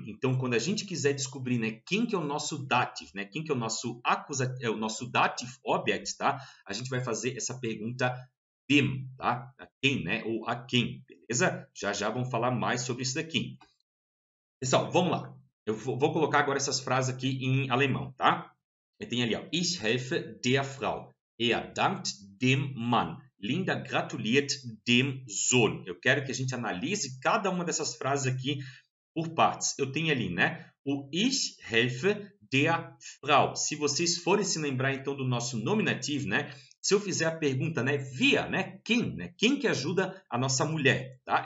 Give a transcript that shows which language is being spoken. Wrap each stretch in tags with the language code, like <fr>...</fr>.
<pt>Então, quando a gente quiser descobrir, né, quem que é o nosso dative, né, quem que é o nosso acusativo, o nosso dative object, tá? A gente vai fazer essa pergunta wem, tá? A quem, né, ou a quem, beleza? Já já vamos falar mais sobre isso daqui. Pessoal, vamos lá. Eu vou colocar agora essas frases aqui em alemão, tá? Eu tenho ali, ó.</pt> <de>Ich helfe der Frau. Er dankt dem Mann. Linda gratuliert dem Sohn.</de> <pt>Eu quero que a gente analise cada uma dessas frases aqui por partes. Eu tenho ali, né? O</pt> <de>ich helfe der Frau.</de> <pt>Se vocês forem se lembrar, então, do nosso nominativo, né? Se eu fizer a pergunta, né? Wer, né? Quem, né? Quem que ajuda a nossa mulher, tá?</pt>